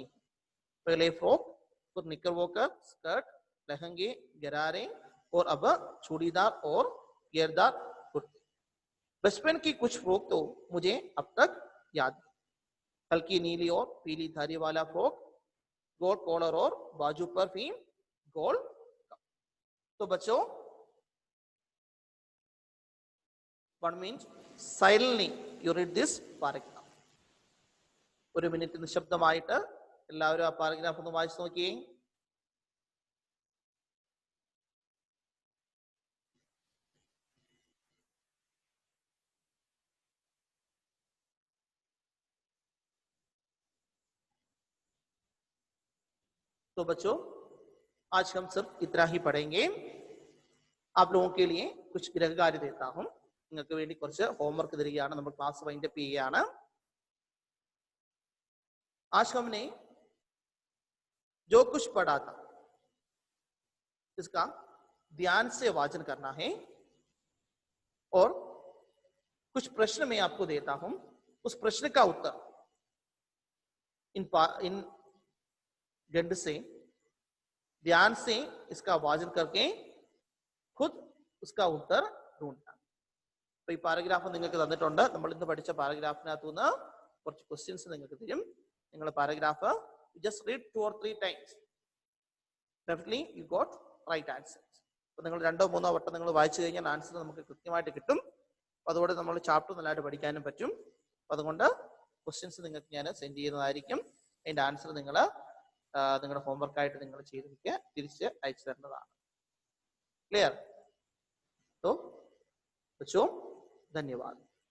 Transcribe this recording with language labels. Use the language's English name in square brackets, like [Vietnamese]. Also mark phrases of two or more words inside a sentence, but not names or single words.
[Hindi] पहले फ्रॉक, फिर निकर वॉकर, स्कर्ट, लहंगे, गरारे और अब चूड़ीदार और घेरदार कुर्ते. बचपन की कुछ फ्रॉक तो मुझे अब तक याद है. हल्की नीली और पीली धारी वाला फ्रॉक, गोल कॉलर और बाजू पर भी गोल. तो बच्चों, [English] one means silently you read this paragraph. [Malayalam] ഒരു മിനിറ്റ് നിശബ്ദമായിട്ട് എല്ലാവരും ആ പാരഗ്രാഫ് ഒന്ന് വായിച്ചു നോക്കിയേ. [Hindi] तो बच्चों आज हम सिर्फ इतना ही पढ़ेंगे. आप लोगों के लिए कुछ गृहकार्य देता हूं. [Malayalam] നിങ്ങൾക്ക് വേണ്ടി കുറച്ച് ഹോംവർക്ക് തരികയാണ്. നമ്മൾ [English] class wind up [Malayalam] ചെയ്യുകയാണ്. [Hindi] आज हमने जो कुछ पढ़ा था इसका ध्यान से वाचन करना है. और कुछ प्रश्न मैं आपको देता हूं, उस प्रश्न का उत्तर इन गंड से ध्यान से इसका वाचन करके खुद उसका उत्तर ढूंढना. [Malayalam] അപ്പൊ ഈ പാരഗ്രാഫ് നിങ്ങൾക്ക് തന്നിട്ടുണ്ട്. നമ്മൾ ഇന്ന് പഠിച്ച പാരഗ്രാഫിനകത്തു നിന്ന് കുറച്ച് ക്വസ്റ്റ്യൻസ് നിങ്ങൾക്ക് തരും. [English] നിങ്ങൾ paragraph just read 2 or 3 times. Definitely you got right answers. [Malayalam] അപ്പൊ നിങ്ങൾ 2-3 വട്ടം നിങ്ങൾ വായിച്ചു കഴിഞ്ഞാൽ ആൻസർ നമുക്ക് കൃത്യമായിട്ട് കിട്ടും. അപ്പൊ അതുകൊണ്ട് നമ്മൾ ചാപ്റ്റർ നല്ലതായിട്ട് പഠിക്കാനും പറ്റും. അപ്പൊ അതുകൊണ്ട് ക്വസ്റ്റ്യൻസ് നിങ്ങൾക്ക് ഞാൻ സെൻഡ് ചെയ്യുന്നതായിരിക്കും. അതിന്റെ ആൻസർ നിങ്ങൾ നിങ്ങളുടെ ഹോംവർക്ക് ആയിട്ട് നിങ്ങൾ ചെയ്ത് വെക്കുക, തിരിച്ച് അയച്ചു തരേണ്ടതാണ്. [Hindi] क्लियर? तो बच्चों धन्यवाद.